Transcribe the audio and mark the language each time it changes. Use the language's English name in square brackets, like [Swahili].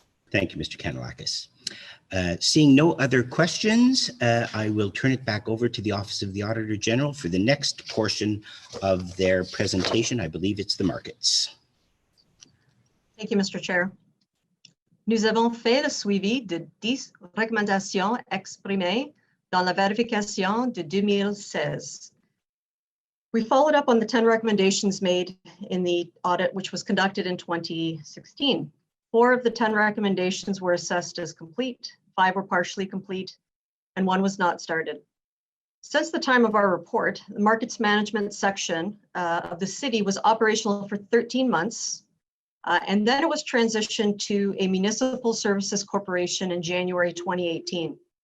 [English] Thank you, Mr. Kanellakis. Seeing no other questions, I will turn it back over to the Office of the Auditor General for the next portion of their presentation. I believe it's the markets. Thank you, Mr. Chair. [French] Nous avons fait le suivi de 10 recommandations exprimées dans la vérification de 2016. [English] We followed up on the 10 recommendations made in the audit, which was conducted in 2016. 4 of the 10 recommendations were assessed as complete, 5 were partially complete, and 1 was not started. Since the time of our report, the markets management section of the city was operational for 13 months, and then it was transitioned to a municipal services corporation in January 2018.